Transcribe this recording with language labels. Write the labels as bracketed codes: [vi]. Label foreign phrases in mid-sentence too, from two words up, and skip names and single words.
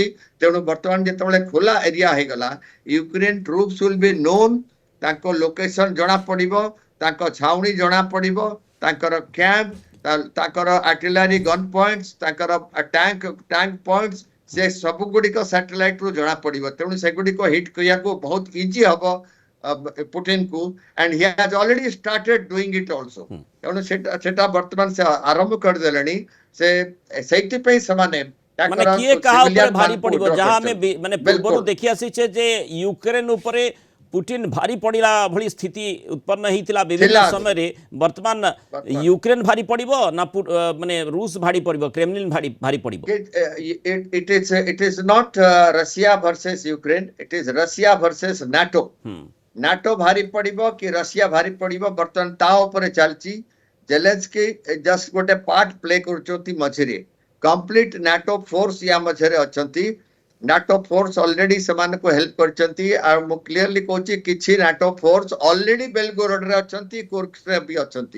[or] ତେଣୁ ବର୍ତ୍ତମାନ ଯେତେବେଳେ ଖୋଲା ଏରିଆ ହେଇଗଲା, ୟୁକ୍ରେନ [en] troops will be known, [or] ତାଙ୍କ ଲୋକେସନ ଜଣା ପଡିବ, ତାଙ୍କ ଛାଉଣୀ ଜଣା ପଡିବ, ତାଙ୍କର କ୍ୟାମ୍ପ, ତାଙ୍କର [en] artillery gun points, [or] ତାଙ୍କର [en] tank points, [or] ସେ ସବୁ ଗୁଡିକ ସାଟେଲାଇଟ ରୁ ଜଣା ପଡିବ। ତେଣୁ ସେଗୁଡିକ ହିଟ୍ କରିବାକୁ ବହୁତ ଇଜି ହବ ପୁଟିନକୁ, [en] and he has already started doing it also। [or] ତେଣୁ ସେଟା ବର୍ତ୍ତମାନ ସେ ଆରମ୍ଭ କରିଦେଲେଣି। ସେଇଥିପାଇଁ ସେମାନେ ମାନେ କିଏ କାହା ଉପରେ ଭାରି ପଡିବ, ଯାହା ଆମେ ମାନେ ପୂର୍ବରୁ ଦେଖି ଆସିଛେ ଯେ ୟୁକ୍ରେନ ଉପରେ ପୁଟିନ ଭାରି ପଡ଼ିଲା ଭଳି ସ୍ଥିତି ଉତ୍ପନ୍ନ ହେଇଥିଲା ବିଭିନ୍ନ ସମୟରେ। ବର୍ତ୍ତମାନ ୟୁକ୍ରେନ ଭାରି ପଡ଼ିବ ନା ମାନେ ରୁଷ ଭାରି ପଡ଼ିବ, କ୍ରେମଲିନ ଭାରି ପଡ଼ିବ? [en] it is not Russia versus Ukraine, it is Russia versus NATO। [or] NATO ଭାରି ପଡ଼ିବ କି ରଷିଆ ଭାରି ପଡ଼ିବ, ବର୍ତ୍ତମାନ ତା ଉପରେ ଚାଲିଛି। ଜେଲେନ୍ସ୍କି ଜଷ୍ଟ ଗୋଟେ [en] part play [or] କରୁଛନ୍ତି ମଝିରେ, [en] complete NATO force [or] ୟା ମଝିରେ ଅଛନ୍ତି। [en] NATO force already [or] ସେମାନଙ୍କୁ ହେଲ୍ପ କରିଛନ୍ତି। ଆଉ ମୁଁ କ୍ଲିୟରଲି କହୁଛି କିଛି [en] NATO force already [or] ବେଲଗୋରୋଡରେ ଅଛନ୍ତି, କୋର୍ସ୍କରେ ବି ଅଛନ୍ତି।